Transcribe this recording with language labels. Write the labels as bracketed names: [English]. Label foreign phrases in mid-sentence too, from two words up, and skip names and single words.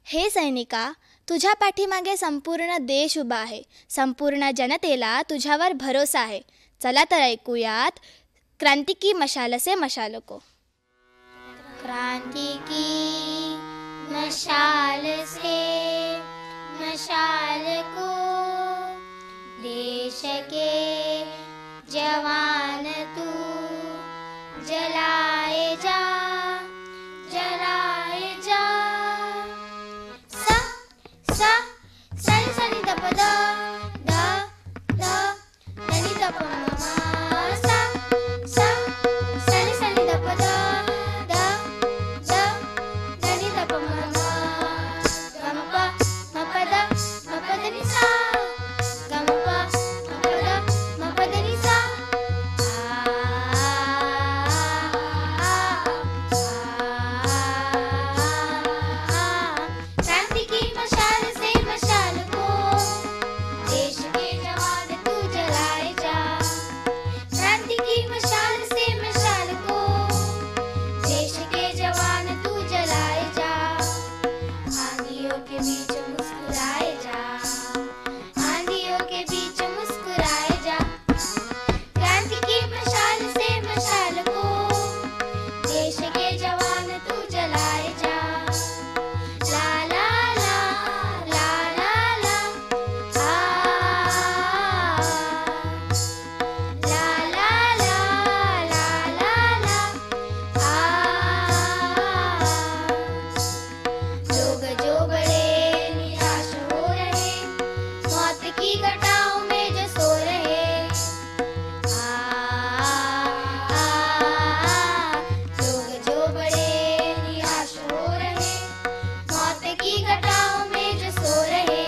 [Marathi] सैनिका, तुझ्या पाठीमागे संपूर्ण देश उभा आहे. संपूर्ण जनतेला तुझ्यावर भरोसा आहे. चला तर ऐकूयात क्रांती की मशाल से मशाल को. [Hindi] क्रांति की मशाल से मशाल को देश के जवान तू जलाए जा जलाए जा. सा सा सनि सनि द प द द द नी द प म सा सा सनि सनि द प द द द नी द प म ग म प म प द नि सा ग म प म प द नि सा. क्रांति की मशाल से मशाल को देश के जवान तू जलाए जा. क्रांति की मशाल से मशाल को देश के जवान तू जलाए जा. आंधियों के बीच मुस्कुराए जा आंधियों के बीच मुस्कुराए जा. क्रांति की मशाल से मशाल को देश के जवान तू जलाए जा. ला ला ला ला ला ला आ ला ला ला ला ला ला आ. लोग जो बड़े निराश हो रहे मौत की घटाओं में जो सो रहे लोग जो बड़े निराश हो रहे मौत की घटाओं में जो सो रहे.